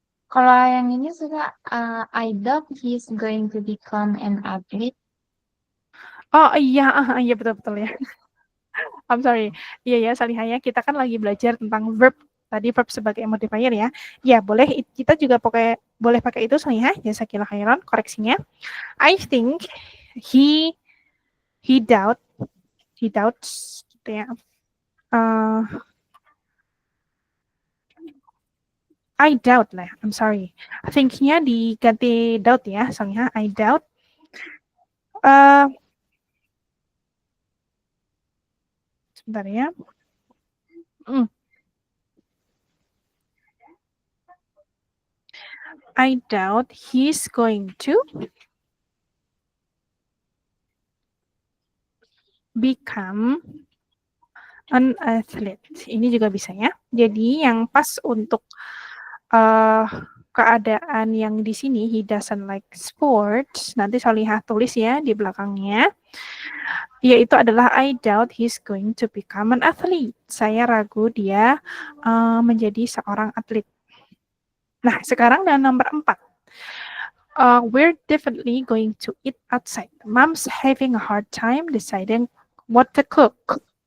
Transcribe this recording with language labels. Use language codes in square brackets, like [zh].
[id] Kalau yang ini suka, [en] I doubt he's going to become an athlete. [id] Oh iya, iya betul-betul ya. [en] I'm sorry. [id] Iya ya, Solihah ya, kita kan lagi belajar tentang verb. Tadi verb sebagai modifier ya. Ya, boleh kita juga boleh pakai itu, Solihah. Jazakallah khairan, koreksinya. [en] I think he doubts gitu ya. I doubt lah, I'm sorry. [id] Think-nya diganti doubt ya, [en] Solihah. I doubt. [id] Sebentar ya. [en] I doubt he's going to become an athlete. [id] Ini juga bisa ya. Jadi yang pas untuk keadaan yang di sini, [en] he doesn't like sports, [id] nanti Solihah tulis ya di belakangnya, yaitu adalah [en] I doubt he's going to become an athlete. [id] Saya ragu dia menjadi seorang atlet. Nah, sekarang dan nomor 4. [en] We're definitely going to eat outside. Mom's having a hard time deciding what to cook.